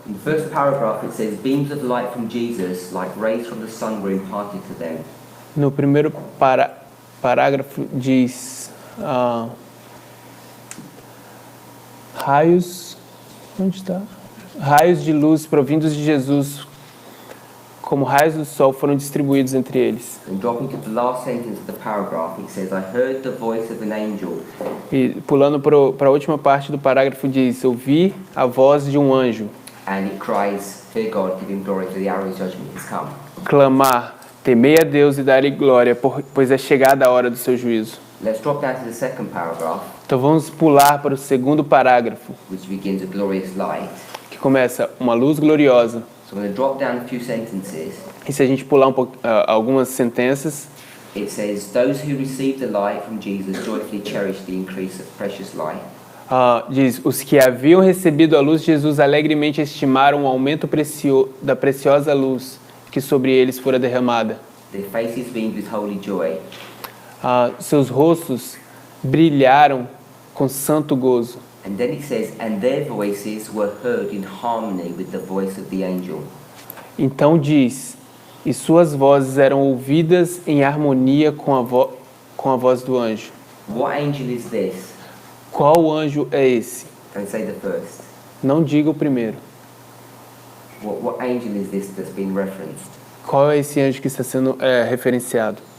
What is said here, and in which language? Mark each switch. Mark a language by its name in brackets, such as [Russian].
[English] in the first paragraph it says, beams of light from Jesus, like rays from the sun, were imparted to them. [Portuguese] No primeiro parágrafo diz raios, onde está? Raios de luz provindos de Jesus, como raios do sol, foram distribuídos entre eles. [English] And dropping to the last sentence of the paragraph, it says, I heard the voice of an angel. [Portuguese] E pulando para a última parte do parágrafo diz, ouvi a voz de um anjo [English] And it cries, fear God, give him glory, for the hour of his judgment has come. [Portuguese] clamar, temei a Deus e dar-lhe glória, pois é chegada a hora do seu juízo. [English] Let's drop down to the second paragraph, [Portuguese] Então vamos pular para o segundo parágrafo, [English] which begins a glorious light. [Portuguese] que começa uma luz gloriosa. [English] So I'm going to drop down a few sentences. [Portuguese] E se a gente pular algumas sentenças, [English] It says, those who received the light from Jesus joyfully cherished the increase of precious light. [Portuguese] diz, os que haviam recebido a luz de Jesus alegremente estimaram o aumento da preciosa luz que sobre eles fora derramada. [English] Their faces beamed with holy joy. [Portuguese] Seus rostos brilharam com santo gozo. [English] And then it says, and their voices were heard in harmony with the voice of the angel. [Portuguese] Então diz, e suas vozes eram ouvidas em harmonia com a voz do anjo. [English] What angel is this? [Portuguese] Qual anjo é esse? [English] Don't say the first. [Portuguese] Não diga o primeiro. [English] What angel is this that's been referenced? [Portuguese] Qual é esse anjo que está sendo referenciado?